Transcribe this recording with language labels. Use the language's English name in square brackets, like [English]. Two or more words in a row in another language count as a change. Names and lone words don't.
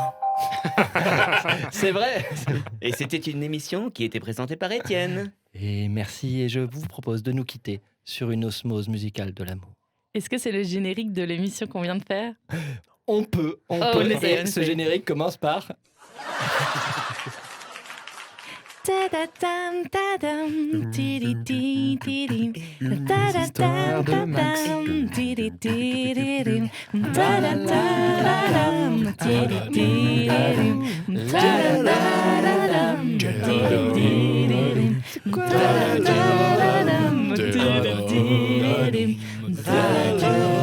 [French] C'est vrai. Et c'était une émission qui était présentée par Étienne. Et merci, et je vous propose de nous quitter sur une osmose musicale de l'amour. Est-ce que c'est le générique de l'émission qu'on vient de faire? On peut. on Et essaye, on ce essaye. générique commence par... Ta-da-dam, ta-dam, ti-di-di-di-dim. L'histoire de Max. Ta-da-dam, ti-di-di-di-dim. Ta-da-da-da-dam, ti-di-di-di-dim. Ta-da-da-da-dam, ti-di-di-di-dim. Ta-da-da-da-dam, ti-di-di-di-dim. Ta-da-da-da-dam.